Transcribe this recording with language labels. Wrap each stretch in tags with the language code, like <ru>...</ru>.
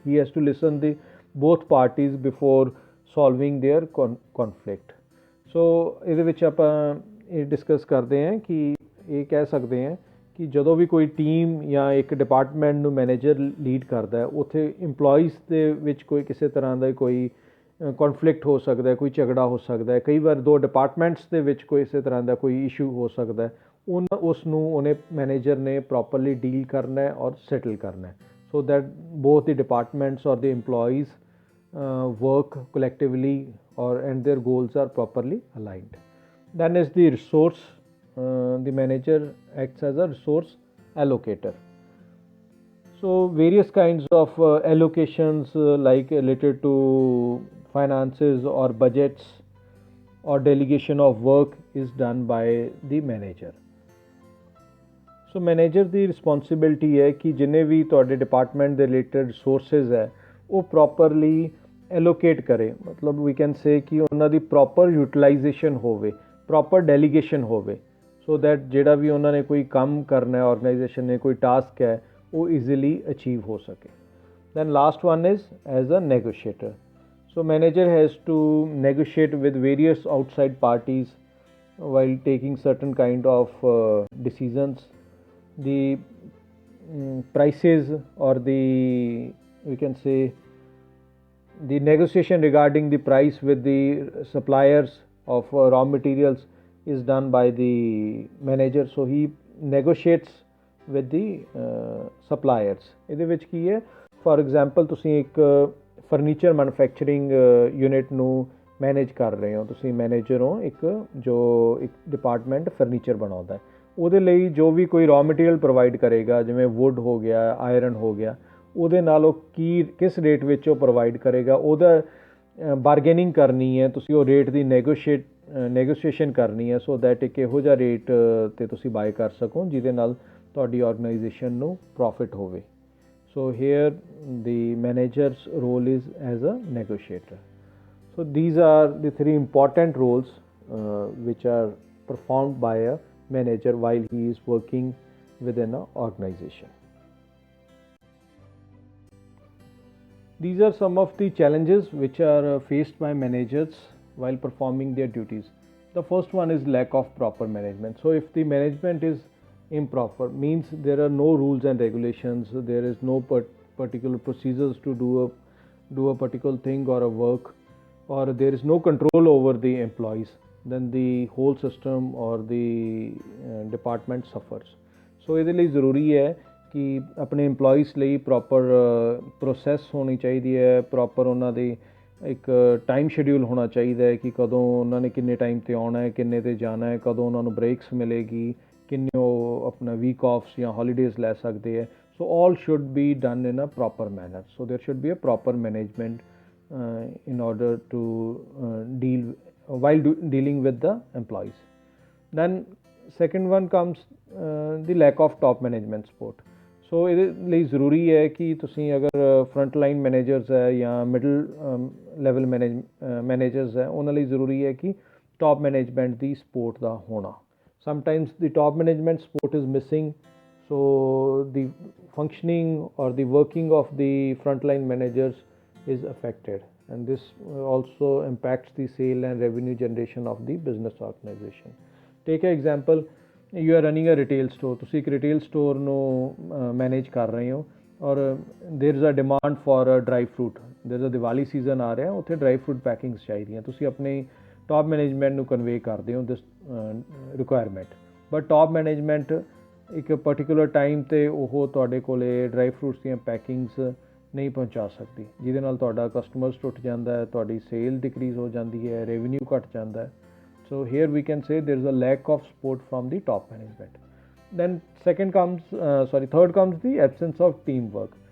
<en>He has to listen the both parties before solving their conflict.</en> <pa>So ਇਹਦੇ ਵਿੱਚ ਆਪਾਂ ਇਹ ਡਿਸਕਸ ਕਰਦੇ ਹਾਂ ਕਿ ਇਹ ਕਹਿ ਸਕਦੇ ਹਾਂ ਕਿ ਜਦੋਂ ਵੀ ਕੋਈ ਟੀਮ ਜਾਂ ਇੱਕ ਡਿਪਾਰਟਮੈਂਟ ਨੂੰ ਮੈਨੇਜਰ ਲੀਡ ਕਰਦਾ ਹੈ ਉੱਥੇ ਇੰਪਲੋਈਜ਼ ਦੇ ਵਿੱਚ ਕੋਈ ਕਿਸੇ ਤਰ੍ਹਾਂ ਦਾ ਕੋਈ ਕੌਨਫਲਿਕਟ ਹੋ ਸਕਦਾ, ਕੋਈ ਝਗੜਾ ਹੋ ਸਕਦਾ ਹੈ, ਕਈ ਵਾਰ ਦੋ ਡਿਪਾਰਟਮੈਂਟਸ ਦੇ ਵਿੱਚ ਕੋਈ ਇਸੇ ਤਰ੍ਹਾਂ ਦਾ ਕੋਈ ਇਸ਼ੂ ਹੋ ਸਕਦਾ ਹੈ, ਉਸ ਨੂੰ ਉਹਨੇ ਮੈਨੇਜਰ ਨੇ ਪ੍ਰੋਪਰਲੀ ਡੀਲ ਕਰਨਾ ਹੈ</pa> <en>ਔਰ ਸੈਟਲ ਕਰਨਾ ਹੈ, so that both the departments ਔਰ the employees work collectively and their goals are properly aligned. Then is the resource. The manager acts as a resource allocator. So various kinds of allocations like related to finances or budgets or delegation of work is done by the manager.</en> <pa>So manager ਦੀ responsibility ਹੈ ਕਿ ਜਿੰਨੇ ਵੀ ਤੁਹਾਡੇ department ਦੇ related resources ਹੈ ਉਹ properly allocate ਕਰੇ, ਮਤਲਬ</pa> <en>we can say</en> <pa>ਕਿ ਉਹਨਾਂ ਦੀ ਪ੍ਰੋਪਰ ਯੂਟਿਲਾਈਜੇਸ਼ਨ ਹੋਵੇ, ਪ੍ਰੋਪਰ ਡੈਲੀਗੇਸ਼ਨ ਹੋਵੇ, ਸੋ ਦੈਟ ਜਿਹੜਾ ਵੀ ਉਹਨਾਂ ਨੇ ਕੋਈ ਕੰਮ ਕਰਨਾ ਹੈ, ਆਰਗੇਨਾਈਜੇਸ਼ਨ ਨੇ ਕੋਈ ਟਾਸਕ ਹੈ, ਉਹ ਈਜ਼ੀਲੀ ਅਚੀਵ ਹੋ ਸਕੇ.</pa> <en>Then last one is as a negotiator. So manager has to negotiate with various outside parties while taking certain kind of decisions. The prices or the, we can say, the negotiation regarding the price with the suppliers of raw materials is done by the manager. So he negotiates with the suppliers.</en> <pa>ਇਹਦੇ ਵਿੱਚ ਕੀ ਹੈ,</pa> <en>for example</en> <pa>ਤੁਸੀਂ ਇੱਕ furniture manufacturing unit ਨੂੰ manage ਕਰ ਰਹੇ ਹੋ, ਤੁਸੀਂ ਮੈਨੇਜਰ ਹੋ ਇੱਕ ਜੋ ਇੱਕ ਡਿਪਾਰਟਮੈਂਟ ਫਰਨੀਚਰ ਬਣਾਉਂਦਾ ਹੈ, ਉਹਦੇ ਲਈ ਜੋ ਵੀ ਕੋਈ ਰॉ ਮਟੀਰੀਅਲ ਪ੍ਰੋਵਾਈਡ ਕਰੇਗਾ, ਜਿਵੇਂ ਵੁੱਡ ਹੋ ਗਿਆ, ਆਇਰਨ ਹੋ ਗਿਆ, ਉਹਦੇ ਨਾਲ ਉਹ ਕਿਸ ਰੇਟ ਵਿੱਚ ਉਹ ਪ੍ਰੋਵਾਈਡ ਕਰੇਗਾ, ਉਹਦਾ ਬਾਰਗੇਨਿੰਗ ਕਰਨੀ ਹੈ, ਤੁਸੀਂ ਉਹ ਰੇਟ ਦੀ ਨੈਗੋਸ਼ੀਏਸ਼ਨ ਕਰਨੀ ਹੈ, ਸੋ ਦੈਟ ਇੱਕ ਇਹੋ ਜਿਹਾ ਰੇਟ 'ਤੇ ਤੁਸੀਂ ਬਾਏ ਕਰ ਸਕੋ ਜਿਹਦੇ ਨਾਲ ਤੁਹਾਡੀ ਆਰਗੇਨਾਈਜੇਸ਼ਨ ਨੂੰ ਪ੍ਰੋਫਿਟ ਹੋਵੇ.</pa> <en>So here the manager's role is as a negotiator. So these are the three important roles which are performed by a manager while he is working within an organization. These are some of the challenges which are faced by managers while performing their duties. The first one is lack of proper management. So if the management is improper, means there are no rules and regulations, there is no particular procedures to do a particular thing or a work, or there is no control over the employees, then the whole system or the department suffers.</en> <pa>So ਇਹਦੇ ਲਈ ਜ਼ਰੂਰੀ ਹੈ ਕਿ ਆਪਣੇ EMPLOYEES ਲਈ proper process ਹੋਣੀ ਚਾਹੀਦੀ ਹੈ, ਪ੍ਰੋਪਰ ਉਹਨਾਂ ਦੀ ਇੱਕ ਟਾਈਮ ਸ਼ੈਡਿਊਲ ਹੋਣਾ ਚਾਹੀਦਾ ਹੈ ਕਿ ਕਦੋਂ ਉਹਨਾਂ ਨੇ ਕਿੰਨੇ ਟਾਈਮ 'ਤੇ ਆਉਣਾ ਹੈ, ਕਿੰਨੇ 'ਤੇ ਜਾਣਾ ਹੈ, ਕਦੋਂ ਉਹਨਾਂ ਨੂੰ ਬ੍ਰੇਕਸ ਮਿਲੇਗੀ, ਕਿੰਨੇ ਉਹ ਆਪਣਾ ਵੀਕ ਆਫਸ ਜਾਂ ਹੌਲੀਡੇਜ਼ ਲੈ ਸਕਦੇ ਹੈ.</pa> <en>So all should be done in a proper manner. So there should be a proper management in order to dealing with the employees. Then second one comes the lack of top management support.</en> <pa>So ਇਹਦੇ ਲਈ ਜ਼ਰੂਰੀ ਹੈ ਕਿ ਤੁਸੀਂ ਅਗਰ front line managers ਹੈ ਜਾਂ middle level managers ਹੈ, ਉਹਨਾਂ ਲਈ ਜ਼ਰੂਰੀ ਹੈ ਕਿ ਟੌਪ ਮੈਨੇਜਮੈਂਟ ਦੀ ਸਪੋਰਟ ਦਾ ਹੋਣਾ.</pa> <en>Sometimes the top management support is missing, so the functioning or the working of the frontline managers is affected, and this also impacts the sale and revenue generation of the business organization. Take an example, you are running a retail store,</en> <pa>ਤੁਸੀਂ ਇੱਕ retail store ਨੂੰ manage ਕਰ ਰਹੇ ਹੋ ਔਰ</pa> <en>there is a demand for a dry fruit, there is a</en> <pa>Diwali season ਆ ਰਿਹਾ, ਉੱਥੇ ਡਰਾਈ ਫਰੂਟ ਪੈਕਿੰਗਸ ਚਾਹੀਦੀਆਂ, ਤੁਸੀਂ ਆਪਣੀ ਟੌਪ ਮੈਨੇਜਮੈਂਟ ਨੂੰ ਕਨਵੇ ਕਰਦੇ ਹੋ</pa> <en>this requirement,</en> <pa>ਬਟ ਟੌਪ ਮੈਨੇਜਮੈਂਟ ਇੱਕ ਪਰਟੀਕੂਲਰ ਟਾਈਮ 'ਤੇ ਉਹ ਤੁਹਾਡੇ ਕੋਲ ਡਰਾਈ ਫਰੂਟਸ ਦੀਆਂ ਪੈਕਿੰਗਸ ਨਹੀਂ ਪਹੁੰਚਾ ਸਕਦੀ, ਜਿਹਦੇ ਨਾਲ ਤੁਹਾਡਾ ਕਸਟਮਰਸ ਟੁੱਟ ਜਾਂਦਾ ਹੈ, ਤੁਹਾਡੀ ਸੇਲ ਡਿਕਰੀਜ਼ ਹੋ ਜਾਂਦੀ ਹੈ, ਰੈਵਨਿਊ ਘੱਟ ਜਾਂਦਾ ਹੈ.</pa> <en>So here we can say there is a lack of support from the top management. Then third comes the absence of teamwork.</en>